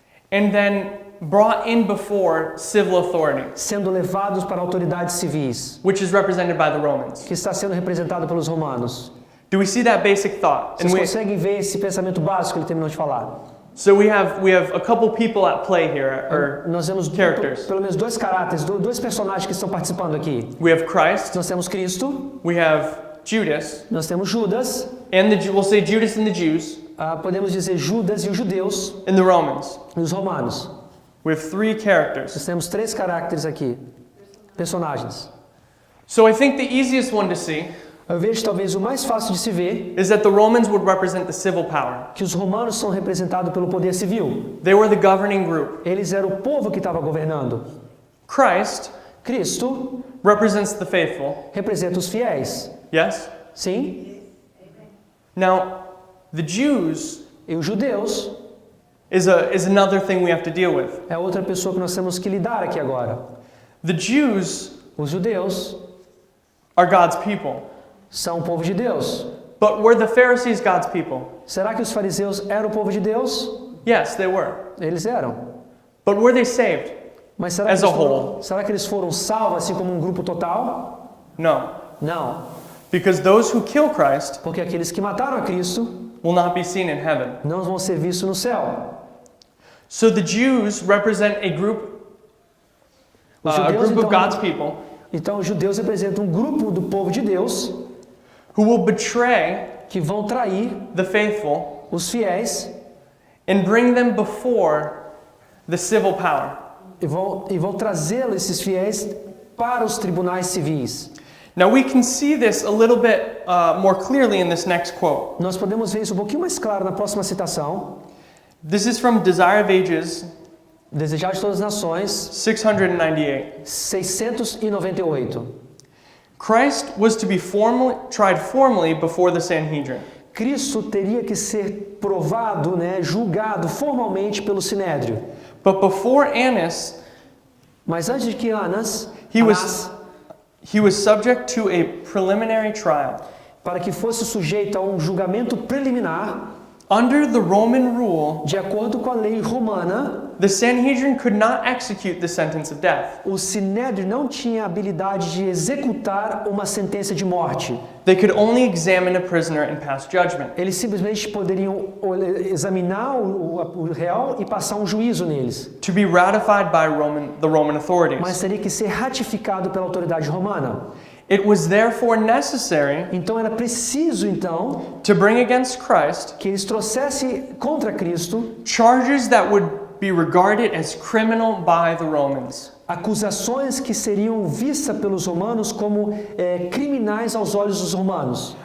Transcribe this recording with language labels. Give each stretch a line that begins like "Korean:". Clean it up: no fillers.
English: and then brought in before civil authority,
Portuguese: sendo levados para autoridades civis,
English: which is represented by the Romans.
Portuguese: que está sendo representado pelos romanos.
English: Do we see that basic thought?
Portuguese: Vocês conseguem ver esse pensamento básico que ele terminou de falar?
English: So we have a couple people at play here, or
Portuguese: Nós temos
English: characters.
Portuguese: pelo menos dois caráteres, dois personagens que estão participando aqui.
English: We have Christ,
Portuguese: Nós temos Cristo,
English: we have Judas,
Portuguese: nós temos Judas,
English: and we'll say Judas and the Jews,
Portuguese: podemos dizer Judas e os judeus
English: and the Romans.
Portuguese: e os romanos.
English: We have three characters.
Portuguese: Nós temos três caracteres aqui, personagens.
English: So I think the easiest one to see
Portuguese: Eu vejo talvez o mais fácil de se ver
English: is that the Romans would represent the civil power.
Portuguese: que os romanos são representados pelo poder civil.
English: They were the governing group.
Portuguese: Eles eram o povo que estava governando.
English: Christ
Portuguese: Cristo
English: represents the faithful.
Portuguese: representa os fiéis.
English: Yes?
Portuguese: Sim?
English: Now, the Jews
Portuguese: E os judeus
English: is another thing we have to deal with.
Portuguese: é outra pessoa que nós temos que lidar aqui agora.
English: The Jews
Portuguese: Os judeus
English: are God's people.
Portuguese: são o povo de Deus.
English: But were the Pharisees God's people?
Portuguese: Será que os fariseus eram o povo de Deus?
English: Yes, they were.
Portuguese: Eles eram.
English: But were they saved?
Portuguese: Mas será que, será que eles foram salvos assim como um grupo total?
English: No.
Portuguese: Não.
English: Because those who kill Christ
Portuguese: Porque aqueles que mataram a Cristo
English: will not be seen in heaven.
Portuguese: não vão ser vistos no céu.
English: So the Jews represent a group
Portuguese: Os judeus,
English: of God's people
Portuguese: então os judeus representam um grupo do povo de Deus
English: who will betray
Portuguese: que vão trair
English: the faithful
Portuguese: os fiéis
English: and bring them before the civil power.
Portuguese: e vão trazê-los, esses fiéis, para os tribunais civis.
English: Now we can see this a little bit more clearly in this next quote.
Portuguese: Nós podemos ver isso um pouquinho mais claro na próxima citação.
English: This is from Desire of Ages
Portuguese: Desejar de todas as nações,
English: 698.
Portuguese: 698.
English: Christ was to be tried formally before the Sanhedrin.
Portuguese: Cristo teria que ser provado, né, julgado formalmente pelo Sinédrio.
English: But before Annas,
Portuguese: Mas antes de que Anás,
English: he was subject to a preliminary trial.
Portuguese: para que fosse sujeito a um julgamento preliminar,
English: Under the Roman rule,
Portuguese: de acordo com a lei romana,
English: the Sanhedrin could not execute the sentence of death.
Portuguese: o Sinédrio não tinha habilidade de executar uma sentença de morte.
English: They could only examine a prisoner and pass judgment.
Portuguese: Eles simplesmente poderiam examinar o réu e passar um juízo neles.
English: To be ratified by the Roman authorities.
Portuguese: Mas teria que ser ratificado pela autoridade romana.
English: It was therefore necessary
Portuguese: Então era preciso, então,
English: to bring against Christ
Portuguese: que eles trouxessem contra Cristo
English: charges that would be regarded as criminal by the Romans.
Portuguese: acusações que seriam vistas pelos romanos como criminais aos olhos dos romanos.